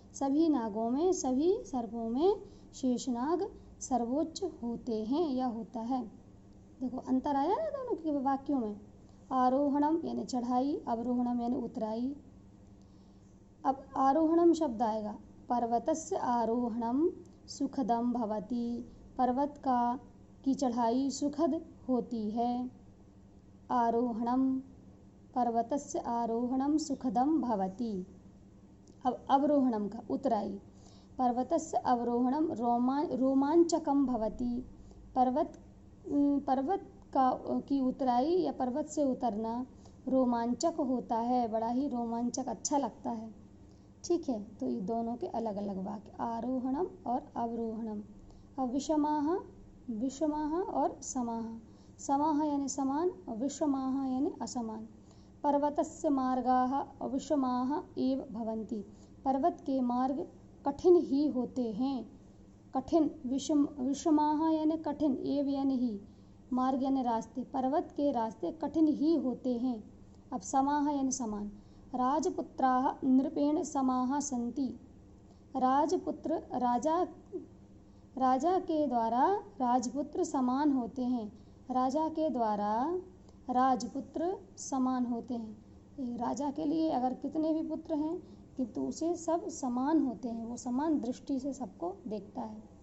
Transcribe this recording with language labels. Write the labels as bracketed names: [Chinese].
[Hindi] सभी नागों में, सभी सर्पों में शेषनाग सर्वोच्च होते हैं या होता है। देखो अंतर आया ना दोनों के वाक्यों में। आरोहणम यानी चढ़ाई, अवरोहणम यानी उतराई। अब आरोहणम शब्द आएगा, [Sanskrit] पर्वतस्य आरोहणम सुखदम भवति। [Hindi] पर्वत की चढ़ाई सुखद होती है। [Sanskrit] आरोहणम, पर्वतस्य आरोहणम सुखदम भवति। [Hindi] अब अवरोहणम का उतराई, [Sanskrit] पर्वतस्य अवरोहणम रोमांचकम भवति। [Hindi] पर्वत की उतराई या पर्वत से उतरना रोमांचक होता है, बड़ा ही रोमांचक अच्छा लगता है। ठीक है, तो ये दोनों के अलग अलग वाक्य, आरोहणम और अवरोहणम। अब विषमाः और समाः। समाः यानी समान और विषमाः यानी असमान। [Sanskrit] पर्वतस्य मार्गाः विषमाः एव भवन्ति। [Hindi] पर्वत के मार्ग कठिन ही होते हैं। कठिन, विषमाः यानी कठिन, एव यानी ही, मार्ग यानी रास्ते। पर्वत के रास्ते कठिन ही होते हैं। अब समाः यानी समान। [Sanskrit] राजपुत्राः नृपेण समाः सन्ति। [Hindi] राजपुत्र, राजा के द्वारा राजपुत्र समान होते हैं। राजा के द्वारा राजपुत्र समान होते हैं। राजा के लिए अगर कितने भी पुत्र हैं किंतु उसे सब समान होते हैं, वो समान दृष्टि से सबको देखता है।